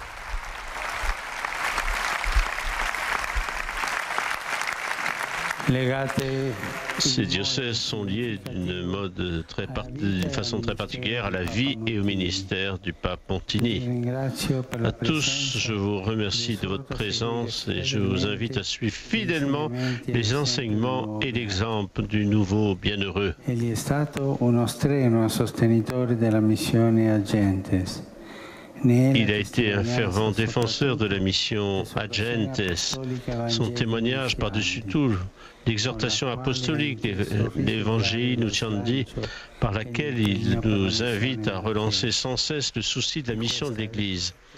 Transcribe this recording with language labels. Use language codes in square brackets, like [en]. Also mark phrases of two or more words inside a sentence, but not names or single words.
[fr] Ces diocèses sont liés d'une façon très particulière à la vie et au ministère du pape Montini. À tous, je vous remercie de votre présence et je vous invite à suivre fidèlement les enseignements et l'exemple du nouveau bienheureux. [it] Egli è stato uno strenuo sostenitore della missione Agentes. [fr] Il a été un fervent défenseur de la mission Agentes. Son témoignage, par-dessus tout, l'exhortation apostolique, l'évangile Nunciandi, par laquelle il nous invite à relancer sans cesse le souci de la mission de l'Église.